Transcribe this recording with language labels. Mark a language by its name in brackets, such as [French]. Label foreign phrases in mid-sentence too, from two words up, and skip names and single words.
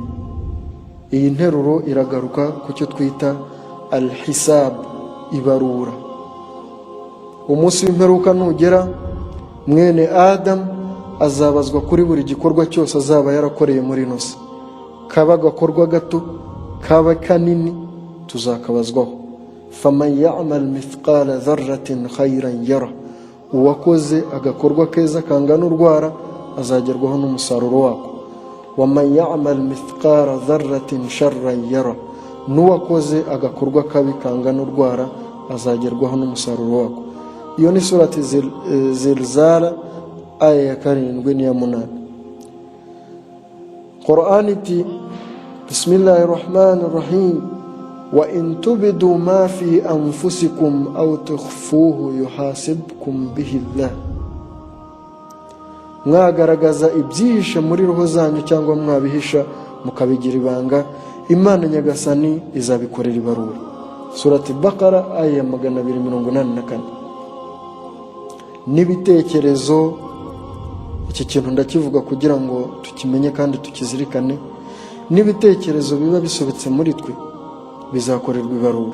[Kinyarwanda] Iyi nteruro iragaruka ku cyo twita al-hisab, ibarura. Umunsi w'imperuka nugera, mwene Adam azabazwa kuri buri gikorwa cyose azaba yarakoreye muri ino si, kaba gakorwa gato kaba kanini, tuzakabazwaho. [Arabic] فمن يعمل مثقال ذرة خيرا يره, [Kinyarwanda] uwakoze agakorwa keza kangana urwara azagerwaho n'umusaruro wako. [Arabic] ومن يعمل مثقال ذرة شرا يره, [Kinyarwanda] n'uwakoze agakorwa kabi kangana urwara azagerwaho n'umusaruro wako. Iyo ni surati Zilzala aya ya 7 n'iya 8. [Arabic] Qur'an iti بسم الله الرحمن الرحيم وإن تبدوا ما في أنفسكم أو تخفوه يحاسبكم به الله. [Kinyarwanda] Mwagaragaza ibyihishe muri roho zanyu cyangwa mwabihisha mukabigira ibanga, Imana Nyagasani izabikorera ibarura. Surati Baqara aya ya 284. N'ibitekerezo, iki kintu ndakivuga kugira ngo tukimenye kandi tukizirikane, n'ibitekerezo biba bisobetse muri twe bizakorerwa ibarura.